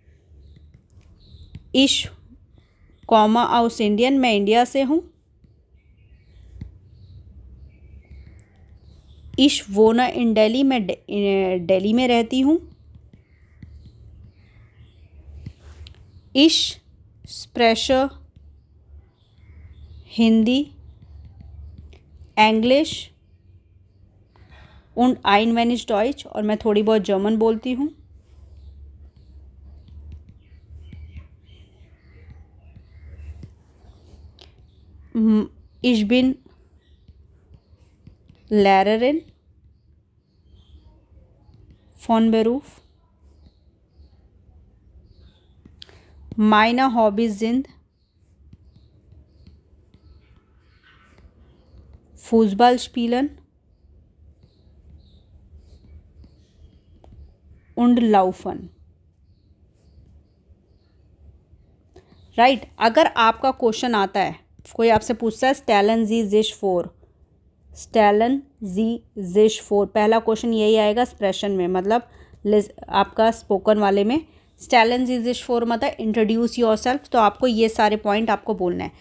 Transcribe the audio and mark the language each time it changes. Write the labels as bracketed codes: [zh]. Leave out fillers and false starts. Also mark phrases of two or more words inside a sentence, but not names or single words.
[de] ich komme aus Indien, [hi] मैं इंडिया से हूँ, [de] ich wohne in Delhi, [hi] मैं दिल्ली में रहती हूँ, [de] ich spreche Hindi Englisch und ein wenig Deutsch, [hi] और मैं थोड़ी बहुत जर्मन बोलती हूँ, [de] ich bin Lehrerin, von Beruf. Meine Hobbys sind Fußball spielen und laufen. [hi] राइट अगर आपका क्वेश्चन आता है, कोई आपसे पूछता है [de] Stellen Sie sich vor, [hi] पहला क्वेश्चन यही आएगा एक्सप्रेशन में, मतलब आपका स्पोकन वाले में [de] Stellen Sie sich vor [hi] मतलब [en] introduce yourself, [hi] तो आपको ये सारे पॉइंट आपको बोलना है।